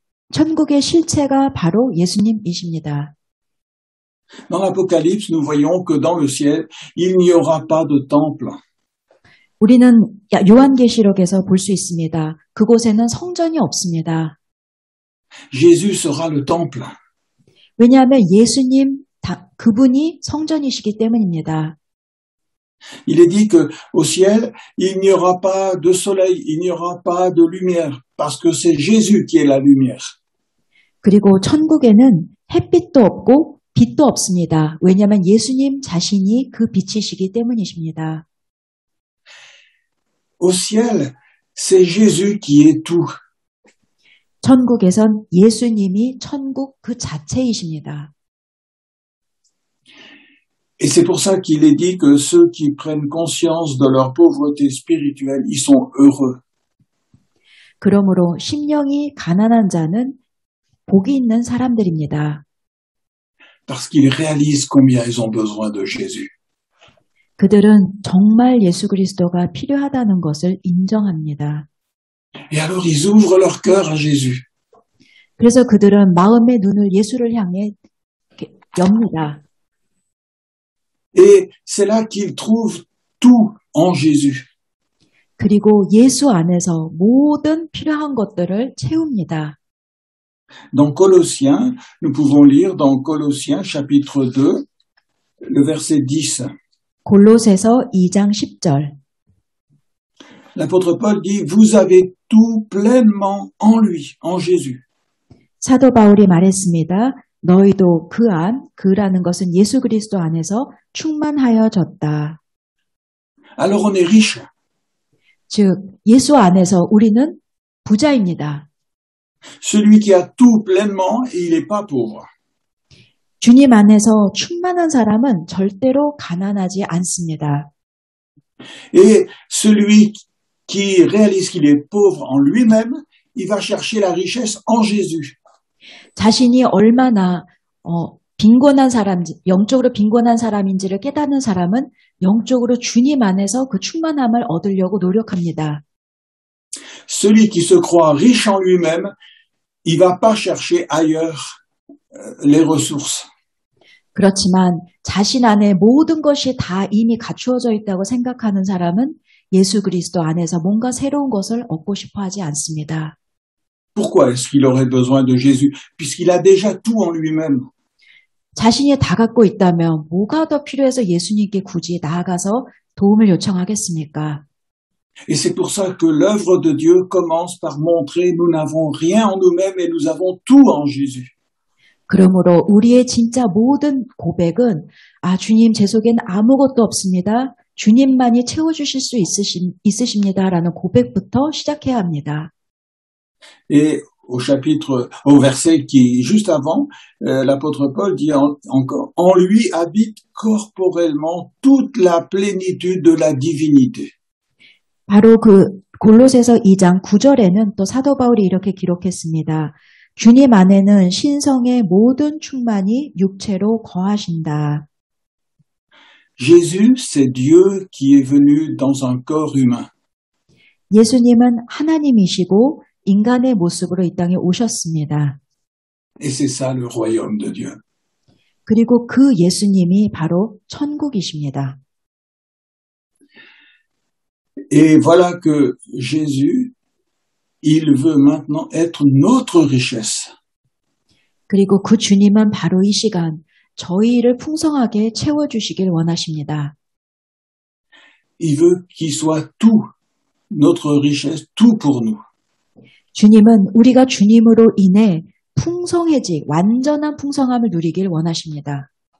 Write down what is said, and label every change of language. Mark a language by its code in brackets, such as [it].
[ko] 천국의 실체가 바로 예수님이십니다. [fr] Dans l'Apocalypse, nous voyons que dans le ciel, il n'y aura pas de temple. [ko] 우리는 요한계시록에서 볼 수 있습니다. 그곳에는 성전이 없습니다. [fr] Jésus sera le temple. [ko] 왜냐하면 예수님, 그분이 성전이시기 때문입니다. [fr] Il est dit que au ciel, il n'y aura pas de soleil, il n'y aura pas de lumière, parce que c'est Jésus qui est la lumière. [ko] 그리고 천국에는 햇빛도 없고 빛도 없습니다. 왜냐하면 예수님 자신이 그 빛이시기 때문이십니다. [fr] Au ciel, c'est Jésus qui est tout. [ko] 천국에선 예수님이 천국 그 자체이십니다. [fr] Et c'est pour ça qu'il est dit que ceux qui prennent conscience de leur pauvreté spirituelle, ils sont heureux. [ko] 그러므로 심령이 가난한 자는 복이 있는 사람들입니다. [fr] Parce qu'ils réalisent combien ils ont besoin de Jésus. [ko] 그들은 정말 예수 그리스도가 필요하다는 것을 인정합니다. [fr] Et alors ils ouvrent leur cœur à Jésus. [ko] 그래서 그들은 마음의 눈을 예수를 향해 엽니다. [fr] Et c'est là qu'ils trouvent tout en Jésus. [ko] 그리고 예수 안에서 모든 필요한 것들을 채웁니다. [fr] Dans Colossiens, nous pouvons lire dans Colossiens chapitre 2, le verset 10. [ko] 골로새서 2장 10절. [fr] L'apôtre Paul dit, vous avez tout pleinement en lui, en Jésus. [ko] 사도 바울이 말했습니다. 너희도 그라는 것은 예수 그리스도 안에서 충만하여졌다. [fr] Alors on est riche. [ko] 즉 예수 안에서 우리는 부자입니다. [fr] Celui qui a tout pleinement, il n'est pas pauvre. [ko] 주님 안에서 충만한 사람은 절대로 가난하지 않습니다. [fr] Et celui qui réalise qu'il est pauvre en lui-même, il va chercher la richesse en Jésus. [ko] 자신이 얼마나 빈곤한 사람인지, 영적으로 빈곤한 사람인지를 깨닫는 사람은 영적으로 주님 안에서 그 충만함을 얻으려고 노력합니다. [fr] Celui qui se croit riche en lui-même, il va pas chercher ailleurs les ressources. [ko] 그렇지만 자신 안에 모든 것이 다 이미 갖추어져 있다고 생각하는 사람은 예수 그리스도 안에서 뭔가 새로운 것을 얻고 싶어 하지 않습니다. [fr] Pourquoi est-ce qu'il aurait besoin de Jésus? Puisqu'il a déjà tout en lui-même. [ko] 자신이 다 갖고 있다면 뭐가 더 필요해서 예수님께 굳이 나아가서 도움을 요청하겠습니까? [fr] Et c'est pour ça que l'œuvre de Dieu commence par montrer nous n'avons rien en nous-mêmes et nous avons tout en Jésus. [ko] 그러므로 우리의 진짜 모든 고백은 주님 제 속엔 아무것도 없습니다. 주님만이 채워주실 수 있으십니다라는 고백부터 시작해야 합니다. [fr] Et au verset qui juste avant, l'apôtre Paul dit encore, en lui habite corporellement toute la plénitude de la divinité. [ko] 바로 그 골로새서 2장 9절에는 또 사도 바울이 이렇게 기록했습니다. 주님 안에는 신성의 모든 충만이 육체로 거하신다. [fr] Jésus, c'est Dieu qui est venu dans un corps humain. [ko] 예수님은 하나님이시고 인간의 모습으로 이 땅에 오셨습니다. [fr] Et c'est ça le royaume de Dieu. [ko] 그리고 그 예수님이 바로 천국이십니다. [fr] Et voilà que Jésus, il veut maintenant être notre richesse. [ko] 그리고 그 주님은 바로 이 시간 저희를 풍성하게 채워주시길 원하십니다. [fr] Il veut qu'il soit tout, notre richesse, tout pour nous. [ko] 주님은 우리가 주님으로 인해 풍성해지, 완전한 풍성함을 누리길 원하십니다.